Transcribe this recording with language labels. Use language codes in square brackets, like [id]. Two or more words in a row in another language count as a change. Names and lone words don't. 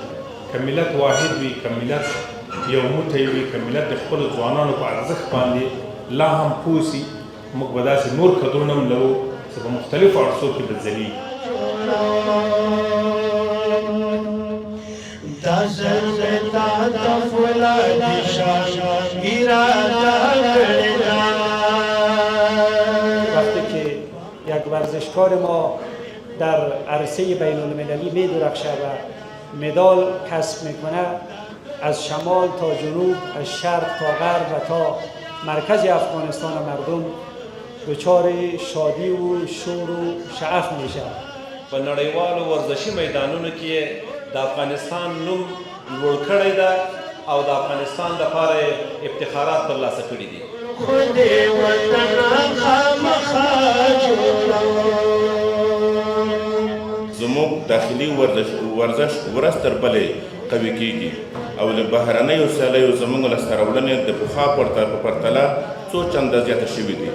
[ps] که ملت واحد وي، که ملت یو موټی وي، که ملت د خپلو ځوانانو په ارزښت باندې لا هم پوه سي، موږ به داسې نور کدرونه هم لرو چې په مختلفو عرصو کې به ځلیږي. [fa] وقتی که یک ورزشکار ما در عرصه بین المللی می درخشه و مدال کسب میکنه، از شمال تا جنوب، از شرق تا غرب و تا مرکز افغانستان مردم دچار شادی و شور و شعف میشه. [ps] په نړیوالو ورزشي میدانونو کې د افغانستان نوم لوړ کړی ده او د افغانستان لپاره افتخارات ترلاسه کړي دي. زموږ داخلي ورزش ورځ تر بلې قوي کیږي او له بهرنیو سیالیو زموږ لاسته راوړنې د پخوا په پرتله څو چنده زیاته شوي دي.